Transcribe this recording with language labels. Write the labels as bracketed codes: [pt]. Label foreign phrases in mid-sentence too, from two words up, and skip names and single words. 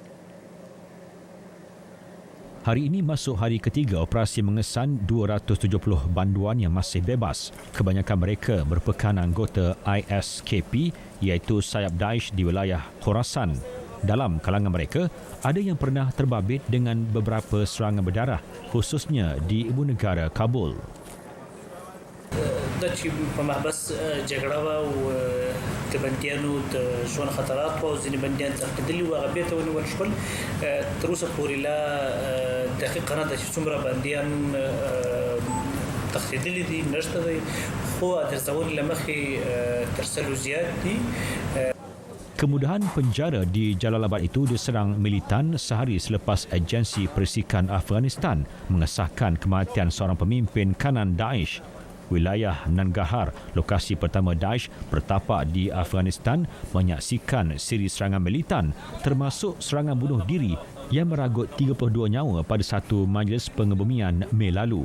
[ms] Hari ini masuk hari ketiga operasi mengesan 270 banduan yang masih bebas. Kebanyakan mereka merupakan anggota ISKP iaitu sayap Daesh di wilayah Khorasan. Dalam kalangan mereka, ada yang pernah terbabit dengan beberapa serangan berdarah, khususnya di ibu negara Kabul. [ps] دا چې په محبس جګړه او د بندیانو د ژوند خطرات او ځینې بندیان ځقېدلي وو هغه بېرته ونیول شول تر اوسه پورې لا دقیقه نه ده چې څومره بندیان تښتېدلي دي نشته دی خو د ارزونې له مخې تر 100 زیات دي. [ms] Kemudahan penjara di Jalalabad itu diserang militan sehari selepas agensi persikan Afghanistan mengesahkan kematian seorang pemimpin kanan Daesh. Wilayah Nangarhar, lokasi pertama Daesh bertapak di Afghanistan, menyaksikan siri serangan militan termasuk serangan bunuh diri yang meragut 32 nyawa pada satu majlis pengebumian Mei lalu.